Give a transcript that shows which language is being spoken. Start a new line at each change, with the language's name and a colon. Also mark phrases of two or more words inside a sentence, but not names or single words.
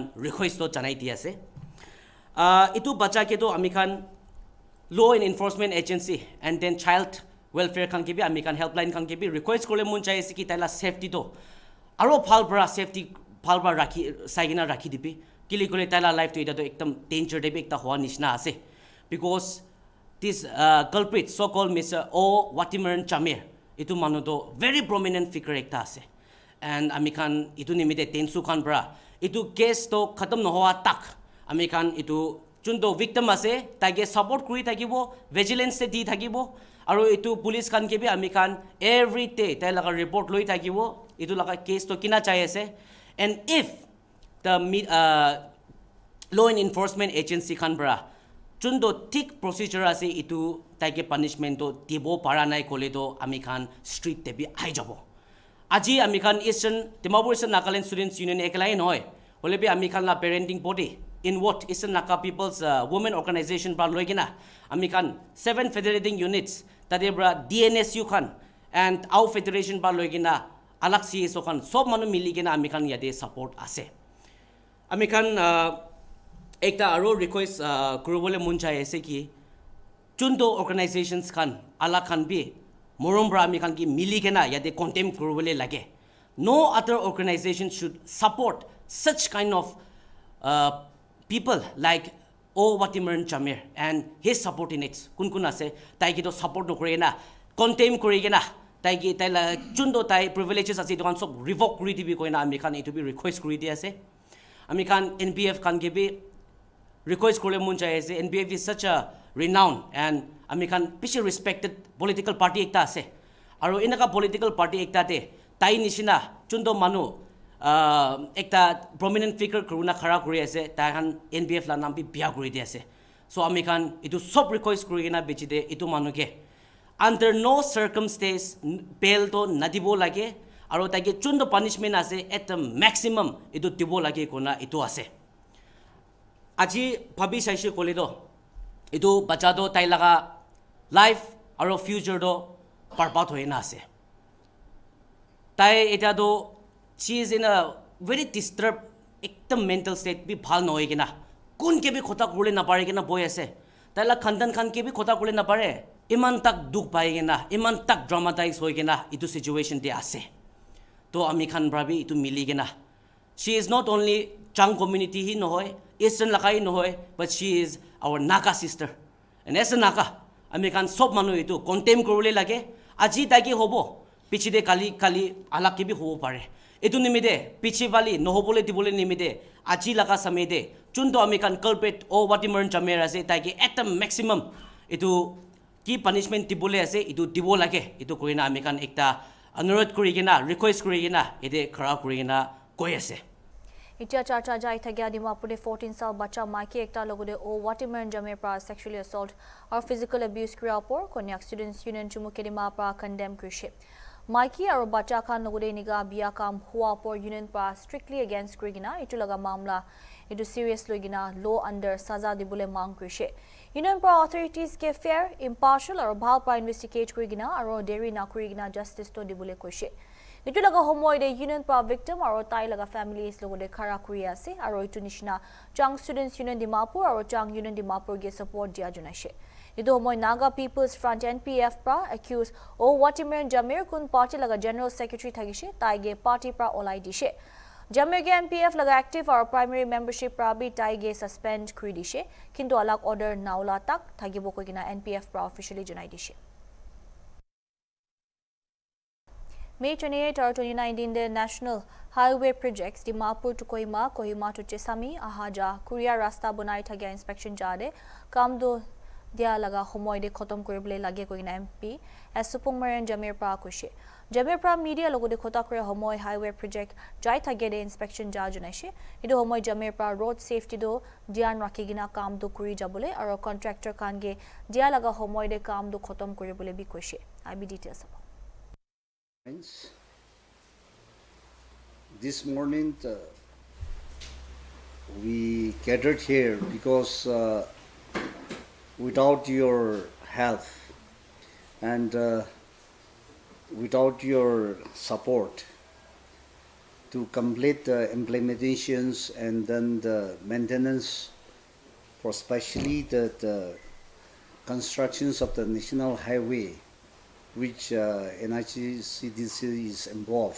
Naga Pidgin: ৰিকুৱেষ্ট জনাই দি আছে এইটো বাচ্চাকেতো আমি খান
English: law and enforcement agency and then child welfare
Naga Pidgin: খানকে বি আমি খান হেল্পলাইন খানকে বি ৰিকুৱেষ্ট কৰিলে মন চাই আছে কি তাইলা ছেফটিটো আৰু ভাল পৰা ছেফটি ভাল পৰা ৰাখি চাই কিনে ৰাখি দিবি কেলি কৰি তাইলা লাইফটো এতিয়াতো একদম
English: danger type
Naga Pidgin: এটা হোৱা নিচিনা আছে
English: because this culprit so called Mr.
Naga Pidgin: Watimaran Chamir itu manuto
English: very prominent figure
Naga Pidgin: ekta ase and amikhan itu nimite tensu khan pra itu case to khatam nohowa tak amikhan itu junto victim ase tage support kuri thakibo vigilance di thakibo aru itu police khan ke bi amikhan
English: every day
Naga Pidgin: tai laga report loi thakibo itu laga case to kina chai ase
English: and if the law enforcement agency
Naga Pidgin: khan pra junto thick procedure ase itu taike punishment to dibo para nai kole to amikhan street te bi ai jabo aji amikhan Eastern Dimapur Eastern Nagaland Students Union ekalai noy hole bi amikhan la
English: parenting body in what
Naga Pidgin: Eastern Naga People's Women Organization pra loigina amikhan 7 federating units tade bra DNSU khan
English: and our federation
Naga Pidgin: pra loigina alak CSO khan sob manu mili gina amikhan yate support ase amikhan ekta aro request kurubole mun chai ase ki junto organizations khan alak khan bi morom bra amikhan ki mili gina yate condemn kurubole lage
English: no other organization should support such kind of people like
Naga Pidgin: O Watimaran Chamir
English: and his supporting it
Naga Pidgin: kun kun ase tai ki to support no kore na condemn kore na tai ki tai la junto tai privileges ase dokan sob revoke kuri dibi koina amikhan itu bi request kuri di ase amikhan NPF khan ke bi request kole mun chai ase
English: NPF is such a renowned and
Naga Pidgin: amikhan piche
English: respected political party
Naga Pidgin: ekta ase aru inaka
English: political party
Naga Pidgin: ekta te tai nishina junto manu ekta
English: prominent figure
Naga Pidgin: kuruna khara kuri ase tai khan NPF la nam bi bia kuri di ase so amikhan itu sob request kuri gina bichide itu manu ke
English: under no circumstance bail
Naga Pidgin: to nadibo lage aru taike junto punishment ase
English: at the maximum
Naga Pidgin: itu dibo lage kona itu ase aji bhabi saise kole do itu bacha do tai laga life aru future do barbat hoina ase tai eta do
English: she is in a very disturbed
Naga Pidgin: ekdam
English: mental state
Naga Pidgin: bi bhal noi kina kun ke bi khota kule na pare kina boy ase tai la khandan khan ke bi khota kule na pare iman tak duk pai kina iman tak dramatize hoi kina itu situation de ase to ami khan brabi itu mili kina
English: she is not only Chang community
Naga Pidgin: hi no hoy Eastern lakai no hoy
English: but she is our Naga sister and as a Naga
Naga Pidgin: ami khan sob manu itu condemn korule lage aji taki hobo pichide kali alak ke bi hobo pare itu nimide pichi bali no hobole dibole nimide aji laga samede chunto ami khan culprit O Watimaran Chamir ase taki
English: at the maximum
Naga Pidgin: itu ki punishment dibole ase itu dibo lage itu koina ami khan ekta anurodh kuri gina request kuri gina ede khara kuri gina koi ase ইতিয়া চাৰ্চা যাই থাকে ডিমাপুৰে 14 সাল বাচ্চা মাইকি একটা লগতে ও Watimaran Chamir পৰা
English: sexually assault
Naga Pidgin: আৰু
English: physical abuse
Naga Pidgin: কৰা ওপৰ কন্যাক students union চুমুকে ডিমা পৰা condemn কৰিছে মাইকি আৰু বাচ্চা খান লগতে নিগা বিয়া কাম হোৱা ওপৰ union পৰা
English: strictly against
Naga Pidgin: কৰিগিনা ইটো লগা মামলা ইটো serious লইগিনা law under সাজা দিবলে মাং কৰিছে union পৰা authorities কে
English: fair impartial
Naga Pidgin: আৰু ভাল পৰা investigate কৰিগিনা আৰু দেৰি না কৰিগিনা justice to দিবলে কৈছে ইটো লগা সময় দে union পৰা victim আৰু তাই লগা families লগতে খাৰা কৰি আছে আৰু ইটো নিচিনা Chang students union Dimapur আৰু Chang union Dimapur গে support দিয়া জনাইছে ইটো সময় Naga People's Front NPF পৰা accuse O Watimaran Chamir কোন party লগা general secretary থাকিছে তাইগে party পৰা ওলাই দিছে Chamir গে NPF লগা active আৰু
English: primary membership
Naga Pidgin: পৰা বি তাইগে suspend কৰি দিছে কিন্তু আলাক order নাওলা তাক থাকিব কইনা NPF পৰা officially জনাই দিছে
English: May 28 or 2019 the National Highway Projects Dimapur to Kohima, Kohima to Chesami,
Naga Pidgin: Ahaja, Korea Rasta Bunai Thagia inspection jade, kam do dia laga homoy de khotom koribole lage koina MP, as Supungmaran Chamir pra kushe. Chamir pra media logo de khota kore homoy highway project jai thagia de inspection ja junaishe. Ido homoy Chamir pra road safety do dian rakigina kam do kuri jabole aro contractor kange dia laga homoy de kam do khotom koribole bi kushe.
English: IB details about. This morning we gathered here because without your help and without your support to complete the implementations and then the maintenance for especially the constructions of the national highway which NHCDC is involved.